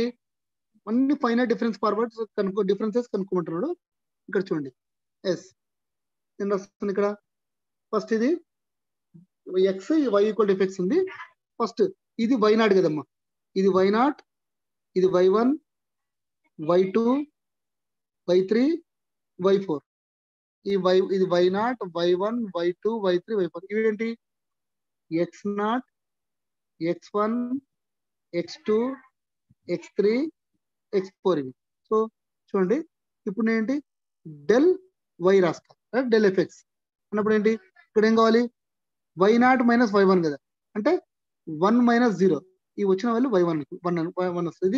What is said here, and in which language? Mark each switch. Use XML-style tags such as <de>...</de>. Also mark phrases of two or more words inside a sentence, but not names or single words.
<te>అన్ని పైన</te> <en>difference forward differences</en> <te>కనుక్కోమంటున్నాడు. ఇక్కడ చూడండి ఎస్ నేను రాస్తాను ఇక్కడ. ఫస్ట్ ఇది</te> <en>x y equal effects</en> <te>ఉంది. ఫస్ట్ ఇది</te> <en>y naught</en> <te>కదమ్మా, ఇది</te> <en>y naught,</en> <te>ఇది y1 y2 y3 y4. ఇది y0 y1 y2 y3 y4. ఇవేంటి? x0 x1 x2 x3 x4 ఇవి. సో చూడండి ఇప్పుడు నేంటి</te> <en>del y</en> <te>రాస్తా,</te> <en>del effects</en> <te>అన్నప్పుడు ఏంటి? ఇక్కడ ఏం కావాలి? y0 మైనస్ y1 కదా, అంటే 1 మైనస్ 0 ఈ వచ్చిన వాల్యూ y1 1 వస్తుంది.</te>